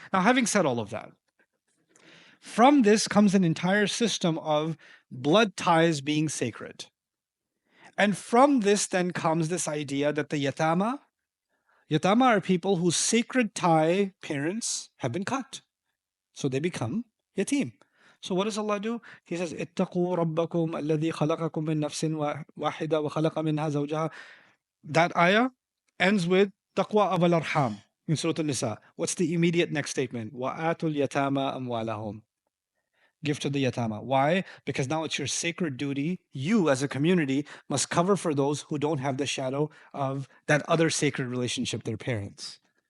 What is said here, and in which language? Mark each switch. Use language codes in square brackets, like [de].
[en] Now, having said all of that, from this comes an entire system of blood ties being sacred. And from this then comes this idea that the yatama are people whose sacred tie parents have been cut. So they become yatim. So what does Allah do? He says, [ar] اتقوا ربكم الذي خلقكم من نفس واحدة وخلق منها زوجها. [en] That ayah ends with taqwa of al-arham in Surah An-Nisa. What's the immediate next statement? [ar] وَآتُوا الْيَتَامَى أَمْوَالَهُم. [en] Give to the yatama. Why? Because now it's your sacred duty. You, as a community, must cover for those who don't have the shadow of that other sacred relationship, their parents.